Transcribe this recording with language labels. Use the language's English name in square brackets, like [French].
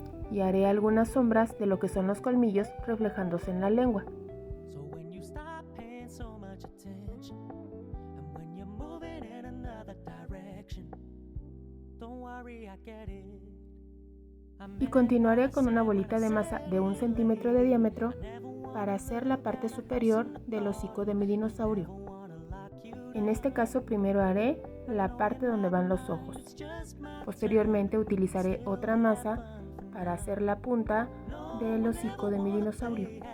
[Spanish] Y haré algunas sombras de lo que son los colmillos reflejándose en la lengua. [English] So when you stop paying so much attention, and when you're moving in another direction, don't worry, I get it. [Spanish] Y continuaré con una bolita de masa de 1 centímetro de diámetro para hacer la parte superior del hocico de mi dinosaurio. En este caso primero haré la parte donde van los ojos. Posteriormente utilizaré otra masa para hacer la punta del hocico de mi dinosaurio.